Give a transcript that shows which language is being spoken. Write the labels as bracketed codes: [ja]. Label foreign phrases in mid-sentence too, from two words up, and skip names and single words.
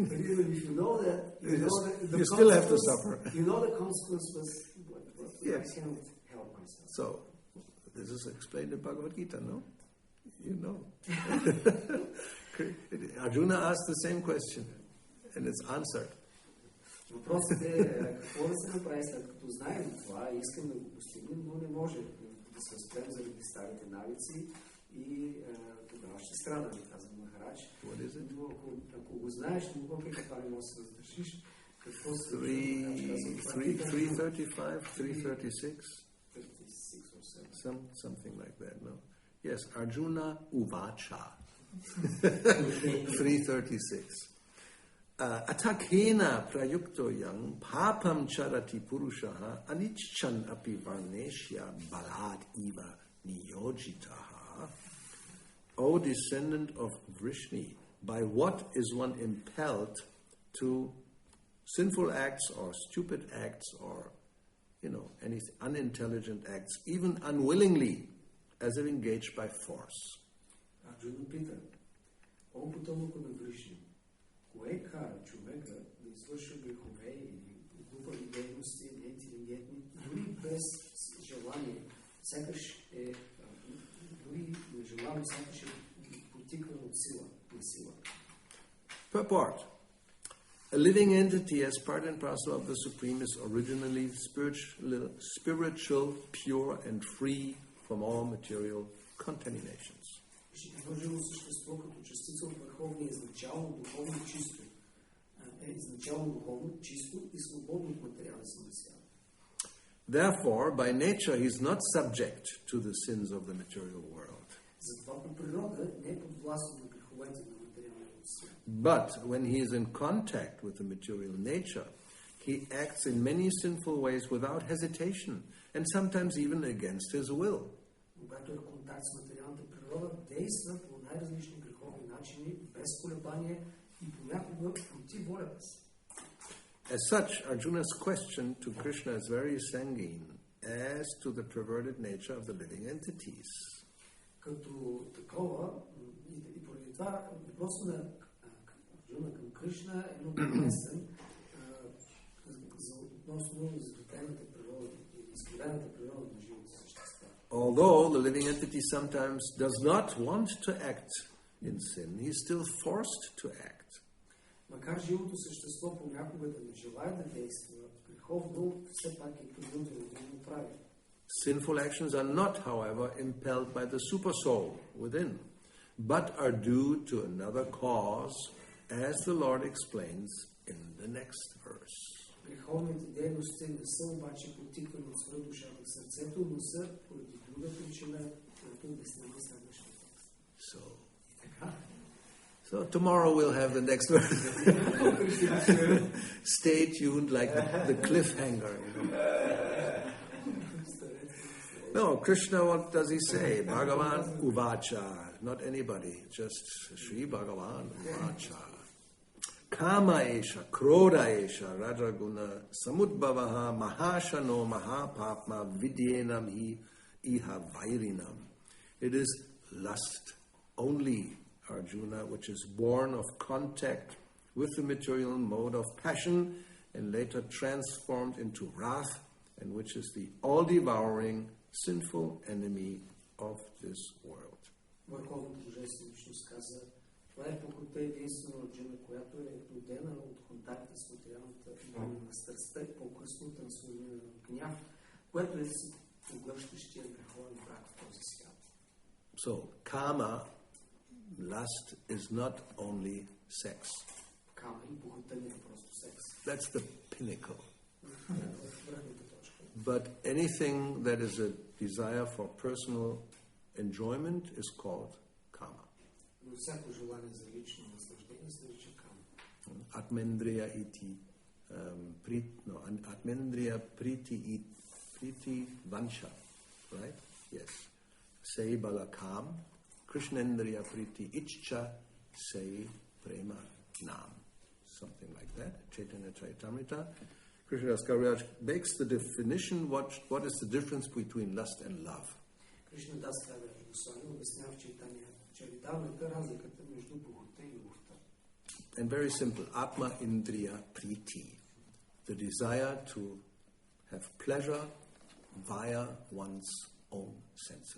[en] But even if you know that, you still have to suffer. You know the consequences, but Yes. I cannot help myself. So, this is explained in Bhagavad Gita, no? You know. Arjuna asked the same question, and it's answered. [bg] Въпросът е какво да се направи, след като знаем това, искаме да го постигнем, но не може да се възприем заради старите навици и тогава ще страдаме, казва Махарадж. Но ако го знаеш, но въпреки това не можеш да се въздържиш, какво се [en] 335, 336? 36 or Something like that, no? Yes, [sa] अर्जुन उवाच. [en] 336. [sa] अथ केन प्रयुक्तो यं पापं चरति पुरुषः अनिच्छन्न् अपि वार्ष्णेय बलाद् इव नियोजितः. [en] O descendant of Vrishni, by what is one impelled to sinful acts or stupid acts or, any unintelligent acts, even unwillingly, as if engaged by force? [bg] Arjuna пита, о потомък на Вришни, кое кара човека да извършва грехове или глупави дейности, неинтелигентни, дори без желание, сякаш дори нежелано, сякаш потикван от сила, на сила. [en] Purport. A living entity as part and parcel of the Supreme is originally spiritual, pure and free from all material contaminations. [bg] Изложено същество като частица от върховния изначално духовно чисто. Изначално духовно чисто и свободно от материални съмисля. [en] Therefore, by nature, he is not subject to the sins of the material world. [bg] Затова по природа не е подвластен на греховете на материалния свят. [en] But when he is in contact with the material nature, he acts in many sinful ways without hesitation, and sometimes even against his will. [bg] Когато е в контакт с материалната природа, действа по най-различни греховни начини, без колебание и понякога против волята си. [en] As such, Arjuna's question to Krishna is very sanguine as to the perverted nature of the living entities. [bg] Като такова, и поради това, въпросът на Арджуна към Кришна е много интересен относно изградената природа, изградената природа на живите същества. [en] Although the living entity sometimes does not want to act in sin, he is still forced to act. [bg] Макар живото същество понякога да не желае да действа греховно, все пак е принудено да го прави. [en] Sinful actions are not, however, impelled by the supersoul within, but are due to another cause, as the Lord explains in the next verse. [bg] Греховните дейности не са обаче потиквани от свръхдушата в сърцето, но са поради друга причина, която обяснява следващия текст. [en] So tomorrow we'll have the next verse. Stay tuned like the cliffhanger. No, Krishna, what does he say? [sa] भगवान् उवाच. [en] Not anybody, just [sa] श्री भगवान् उवाच. काम एष, क्रोध एष, रजोगुण, समुद्भवः, महाशनो, महापाप्मा, विद्ध्येनम् हि, इह वैरिणम्. [en] It is lust only, Arjuna, which is born of contact with the material mode of passion and later transformed into wrath, and which is the all-devouring sinful enemy of this world. [bg] Върховното божествено личност каза, това е похота единствено роджена, която е родена от контакта с материалната воля на страстта и по-късно трансформирана в гняв, което е поглъщащия греховен враг в този свят. [en] So, kama, lust, is not only sex. [bg] Кама и похота не е просто секс. [en] That's the pinnacle. [bg] Върхната точка. [en] But anything that is a desire for personal enjoyment is called kama. [bg] Но всяко желание за лично наслаждение се нарича кама. [bn] আত্মেন্দ্রিয় ইতি, আত্মেন্দ্রিয় প্রীতি বাঞ্ছা, [en] right? Yes. [bn] সেই বলি কাম, কৃষ্ণেন্দ্রিয় প্রীতি ইচ্ছা, সেই প্রেম নাম. [en] Something like that. Chaitanya Chaitamrita. Krishnadas Kaviraj makes the definition, what is the difference between lust and love. [bg] Кришнадас Кавирaj Госвами обяснява в Чайтания Чаритамрита разликата между похота и любовта. [en] And very simple, [bn] আত্ম ইন্দ্রিয় প্রীতি, [en] the desire to have pleasure via one's own senses.